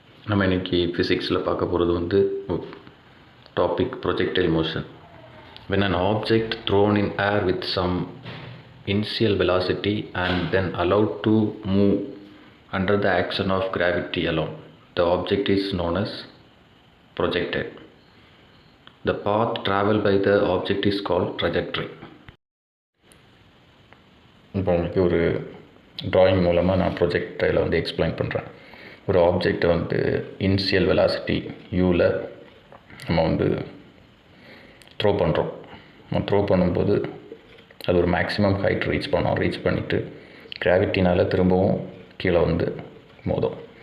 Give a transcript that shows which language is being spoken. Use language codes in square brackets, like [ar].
[ta] நம்ம இன்றைக்கி ஃபிசிக்ஸில் பார்க்க போகிறது வந்து topic projectile motion. [en] When an object thrown in air with some initial velocity and then allowed to move under the action of gravity alone, the object is known as projectile. The path traveled by the object is called trajectory. [ta] இப்போ உங்களுக்கு ஒரு drawing மூலமாக நான் ப்ரொஜெக்டைலை வந்து explain பண்ணுறேன். ஒரு ஆப்ஜெக்டை வந்து இனிஷியல் வெலாசிட்டி யூவில் நம்ம வந்து த்ரோ பண்ணுறோம். நம்ம த்ரோ பண்ணும்போது அது ஒரு மேக்ஸிமம் ஹைட் ரீச் பண்ணிவிட்டு கிராவிட்டினால் திரும்பவும் கீழே வந்து மோதும்.